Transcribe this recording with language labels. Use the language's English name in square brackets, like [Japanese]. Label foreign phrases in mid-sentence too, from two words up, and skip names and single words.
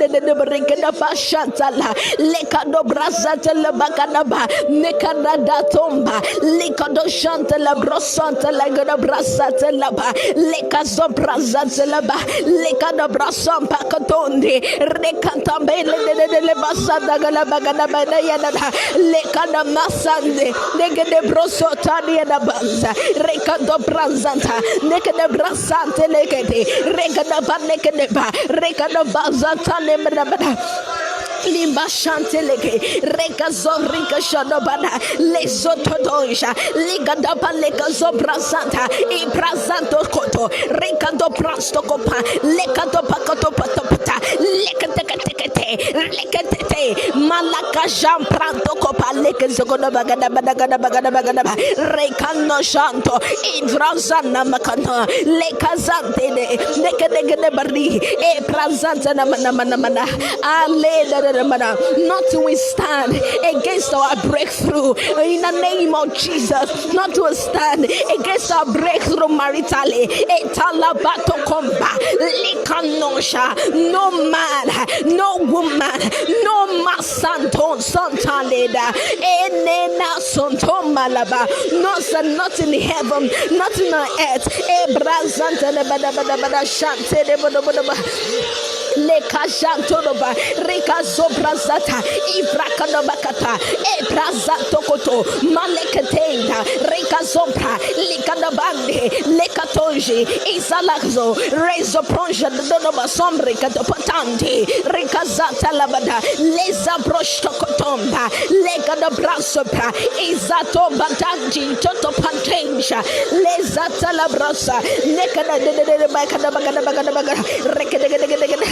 [English] Lekadabashantala, Lekadobrazata Labakanaba, Nekadatomba, Likadoshanta Labrosanta Lagadabrasata Laba, Lekazobrazata Laba, Lekadabrasampa Katonde, Rekantamele de Basada Galabagada Yada, Lekadamasande, Negadebrosotania Banza, Rekadobrazanta, Nekadabrasante Legate, Rekadabanekadeba, Rekadabazata Nemabada. Limba chanteleke, reka zorika shadobana, lesotodoja, ligadaba leka zobrazanta, ibrazanto koto, reka do prasto kopa, leka do pakoto patopata, leka tekete, lekete, malaka jam pranto kopa, leka zogoda bagada bagada, reka no shanto, ibrazana makana, leka zante, leka de bari, e prazanta na mana, ale. Not to withstand against our breakthrough in the name of Jesus, not to withstand against our breakthrough maritally. Etalabato komba, likanosha, no man, no woman, no masanton santaleda, enena santon malaba, not in heaven, not in the earth. Ebrazanta de bada shante de bodoba. Leka jantonoba, reka zobrazata, ibrakadabakata, ebrazatokoto, maleketenda, reka zobra, likadabande, lekatonji, izalazo, rezo pronja, donoba sombre, katopatante, reka zata labada, leza broshtokotomba, lega da brasopra, izato batanji, toto pantenja, leza talabrasa, nekada de bagada, rekada.